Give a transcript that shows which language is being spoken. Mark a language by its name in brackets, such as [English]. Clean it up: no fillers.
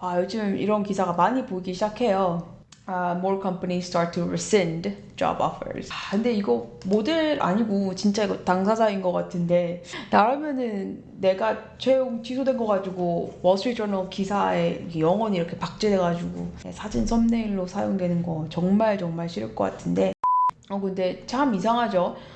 [Korean] 요즘 이런 기사가 많이 보이기 시작해요. [English] More companies start to rescind job offers. [Korean] 근데 이거 모델 아니고 진짜 이거 당사자인 것 같은데 나라면은 내가 채용 취소된 거 가지고 월스트리트저널 기사에 영원히 이렇게 박제돼가지고 사진 썸네일로 사용되는 거 정말 싫을 것 같은데 근데 참 이상하죠.